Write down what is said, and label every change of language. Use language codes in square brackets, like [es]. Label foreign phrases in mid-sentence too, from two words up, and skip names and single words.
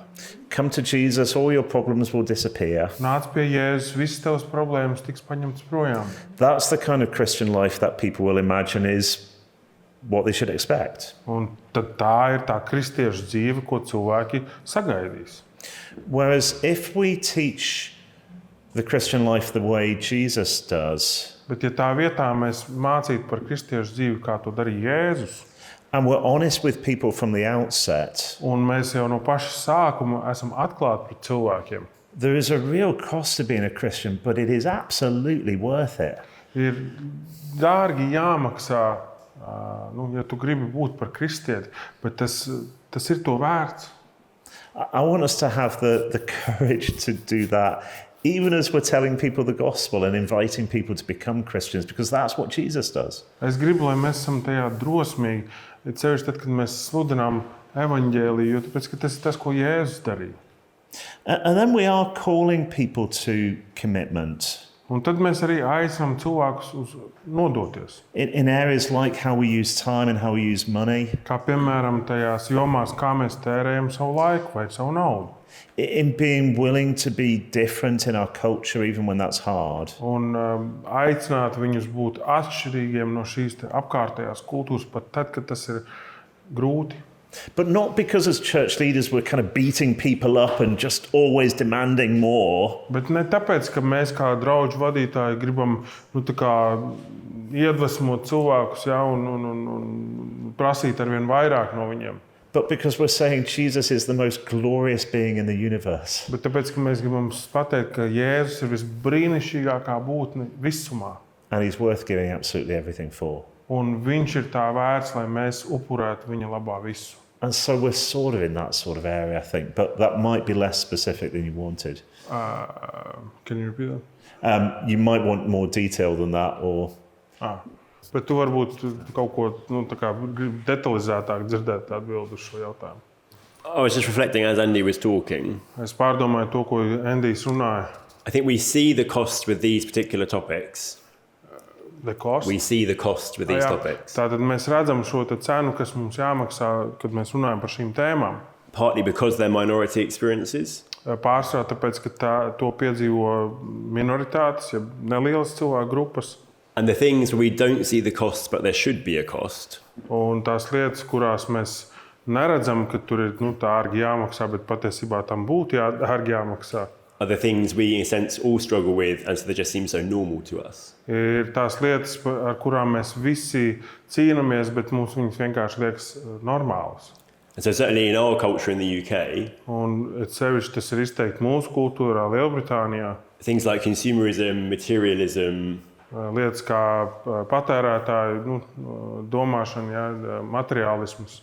[en] come to Jesus, all your problems will disappear. [lv] Nāc pie Jēzus, visas tavas problēmas tiks paņemtas projām. [en] That's the kind of Christian life that people will imagine is what they should expect. [lv] Un tad tā ir tā kristiešu dzīve, ko cilvēki sagaidīs. [en] Whereas if we teach the Christian life the way Jesus does, [lv] Bet ja tā vietā mēs mācītu par kristiešu dzīvi, kā to darīja Jēzus, [en] and we're honest with people from the outset, [lv] un mēs jau no paša sākuma esam atklāti pret cilvēkiem, [en] there is a real cost to being a Christian, but it is absolutely worth it. [lv] ir dārgi jāmaksā, ja tu gribi būt par kristieti, bet tas ir to vērts. [en] I want us to have the courage to do that, even as we're telling people the gospel and inviting people to become Christians, because that's what Jesus does. [lv] Es gribu, lai mēs esam tajā drosmīgi, it sevišķi tad, kad mēs sludinām evaņģēliju, jo tāpēc, ka tas ir tas, ko Jēzus darīja. [en] And then we are calling people to commitment [lv] Un tad mēs arī aicinām cilvēkus uz nodoties. [en] in areas like how we use time and how we use money, [lv] Kā piemēram tajās jomās, kā mēs tērējam savu laiku vai savu naudu. [en] in being willing to be different in our culture, even when that's hard. [lv] Un aicināt viņus būt atšķirīgiem no šīs te apkārtējās kultūras, pat tad, kad tas ir grūti. [en] But not because as church leaders we're kind of beating people up and just always demanding more, [lv] Bet ne tāpēc, ka mēs kā draugu vadītāji gribam tā kā iedvesmot cilvēkus, ja, un prasīt ar vien vairāk no viņiem. [en] but because we're saying Jesus is the most glorious being in the universe. [lv] Bet tāpēc, ka mēs gribam pateikt, ka Jēzus ir visbrīnišķīgākā būtne visumā. [en] And he's worth giving absolutely everything for. [lv] Un viņš ir tā vērts, lai mēs upurētu viņa labā visu. [en] And so we're sort of in that sort of area, I think, but that might be less specific than you wanted. Can you repeat that? You might want more detail than that, or [lv] Bet tu varbūt kaut ko tā kā gribi detalizētāk dzirdēt atbildi uz šo jautājumu. [en] I was just reflecting as Andy was talking. [lv] Es pārdomāju to, ko Endijs runāja. [en] I think we see the cost with these particular topics. The cost. We see the cost with these topics. [lv] Tātad mēs redzam šo te cenu, kas mums jāmaksā, kad mēs runājam par šīm tēmām. [en] Partly because they're minority experiences, [lv] Pārsvarā tāpēc, ka to piedzīvo minoritātes, ja nelielas cilvēku grupas. [en] and the things where we don't see the costs, but there should be a cost. [lv] Un tās lietas, kurās mēs neredzam, ka tur ir ārgi jāmaksā, bet patiesībā tam būtu ārgi jāmaksā, [en] Are the things we, in a sense, all struggle with, and so they just seem so normal to us. [lv] ir tās lietas, ar kurām mēs visi cīnāmies, bet mums viņas vienkārši liekas normālas. [en] And so certainly in our culture in the UK, [lv] Un sevišķi tas ir izteikti mūsu kultūrā, Lielbritānijā. [en] things like consumerism, materialism, [lv] Lietas kā patērētāju domāšana, ja, materiālisms.